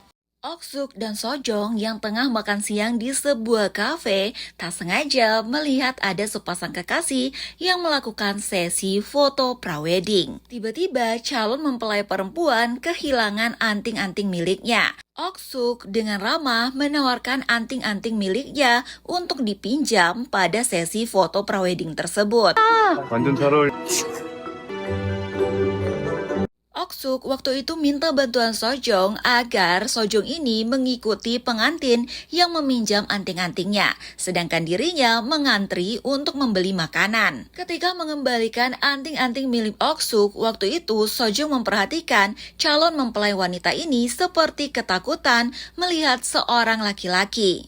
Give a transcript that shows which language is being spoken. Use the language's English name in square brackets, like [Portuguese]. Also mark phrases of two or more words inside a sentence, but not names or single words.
[Indonesian] Ok-suk dan Sojong yang tengah makan siang di sebuah kafe tak sengaja melihat ada sepasang kekasih yang melakukan sesi foto prawedding. Tiba-tiba calon mempelai perempuan kehilangan anting-anting miliknya. Ok-suk dengan ramah menawarkan anting-anting miliknya untuk dipinjam pada sesi foto prawedding tersebut. [Korean] 완전 잘 어울려. [Indonesian] Ok-suk waktu itu minta bantuan Sojong agar Sojong ini mengikuti pengantin yang meminjam anting-antingnya, sedangkan dirinya mengantri untuk membeli makanan. Ketika mengembalikan anting-anting milik Ok-suk, waktu itu Sojong memperhatikan calon mempelai wanita ini seperti ketakutan melihat seorang laki-laki.